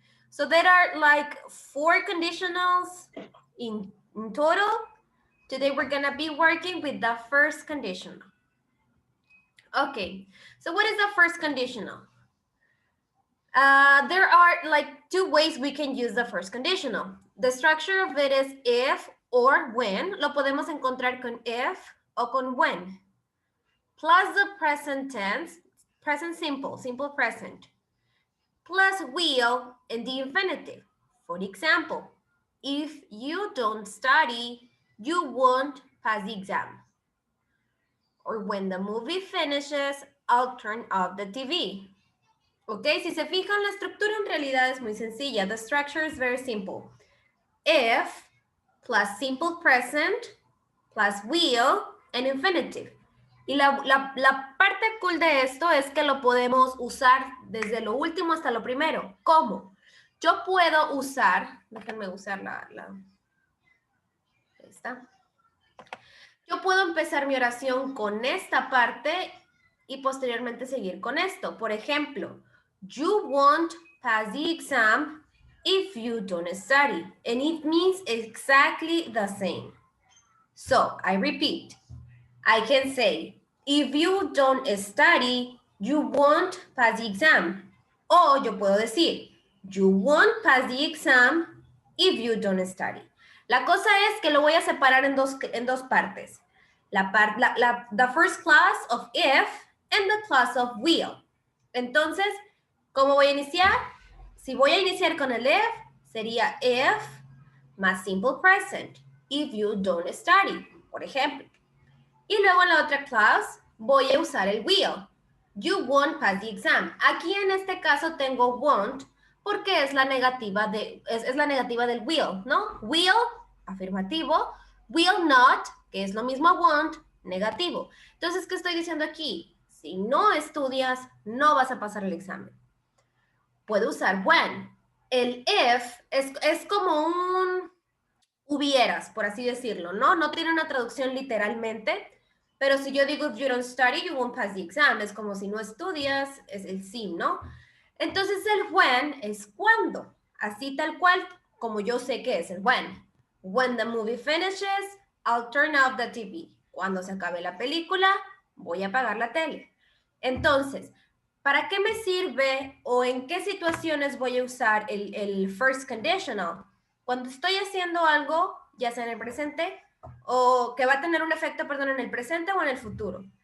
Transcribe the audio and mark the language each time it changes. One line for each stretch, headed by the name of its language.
English: So there are like 4 conditionals in total. Today, we're gonna be working with the first conditional. Okay, so what is the first conditional? There are like 2 ways we can use the first conditional. The structure of it is if or when.
Spanish: Lo podemos encontrar con if o con when.
English: Plus the present tense, present simple, simple present. Plus will and the infinitive. For example, if you don't study, you won't pass the exam. Or when the movie finishes, I'll turn off the TV.
Spanish: Ok, si se fijan, la estructura en realidad es muy sencilla.
English: The structure is very simple. If plus simple present plus will and infinitive.
Spanish: Y la parte cool de esto es que lo podemos usar desde lo último hasta lo primero. ¿Cómo? Yo puedo usar, déjenme usar ahí está. Yo puedo empezar mi oración con esta parte y posteriormente seguir con esto. Por ejemplo,
English: you won't pass the exam if you don't study. And it means exactly the same. So, I repeat. I can say, if you don't study, you won't pass the exam.
Spanish: O yo puedo decir,
English: you won't pass the exam if you don't study.
Spanish: La cosa es que lo voy a separar en dos partes.
English: The first class of if and the class of will.
Spanish: Entonces, ¿cómo voy a iniciar? Si voy a iniciar con el if, sería if más simple present.
English: If you don't study,
Spanish: por ejemplo. Y luego en la otra clase voy a usar el will.
English: You won't pass the exam.
Spanish: Aquí en este caso tengo won't porque es la negativa, es la negativa del will, ¿no? Will, afirmativo. Will not, que es lo mismo a won't, negativo. Entonces, ¿qué estoy diciendo aquí? Si no estudias, no vas a pasar el examen. Puedo usar when. El if es como un hubieras, por así decirlo, ¿no? No tiene una traducción literalmente. Pero si yo digo, if you don't study, you won't pass the exam. Es como si no estudias, es el sí, ¿no? Entonces el when es cuando. Así tal cual como yo sé que es el when.
English: When the movie finishes, I'll turn off the TV.
Spanish: Cuando se acabe la película, voy a apagar la tele. Entonces, ¿para qué me sirve o en qué situaciones voy a usar el first conditional? Cuando estoy haciendo algo, ya sea en el presente, o que va a tener un efecto, perdón, en el presente o en el futuro.